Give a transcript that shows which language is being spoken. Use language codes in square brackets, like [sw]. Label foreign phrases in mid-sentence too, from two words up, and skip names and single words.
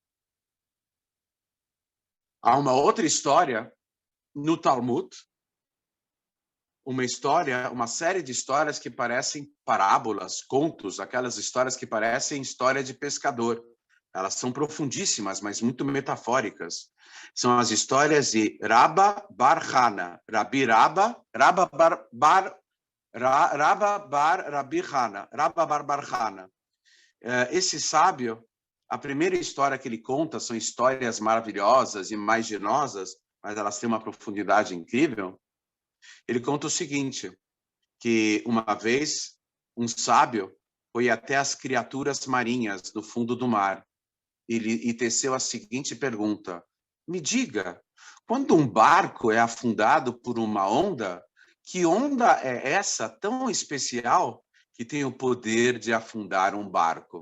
[pt] Há uma outra história no Talmud, uma série de histórias que parecem parábolas, contos, aquelas histórias que parecem história de pescador. Elas são profundíssimas, mas muito metafóricas. São as histórias de Rabba bar Hana, Rabi Rabba, Rabba bar Rabi Hana, Rabba bar Hana. Esse sábio, a primeira história que ele conta são histórias maravilhosas e imaginosas, mas elas têm uma profundidade incrível. Ele conta o seguinte, que uma vez um sábio foi até as criaturas marinhas do fundo do mar e teceu a seguinte pergunta: me diga, quando um barco é afundado por uma onda, que onda é essa tão especial que tem o poder de afundar um barco?